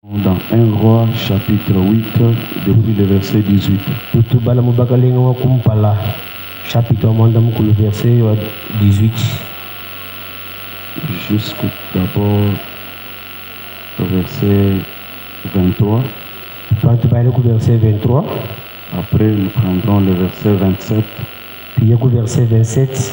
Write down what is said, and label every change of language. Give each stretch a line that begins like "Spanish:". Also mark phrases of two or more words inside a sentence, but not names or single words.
French: Dans 1 Roi chapitre 8 depuis le verset 18.
Luba-Katanga: Tutubala mubakalenga wa kumpala chapitre mwanda mukulu verset wa 18
French: jusqu'au d'abord verset 23.
Luba-Katanga: Tutubala ku verset 23.
French: Après nous prendrons le verset 27. Puis au verset 27.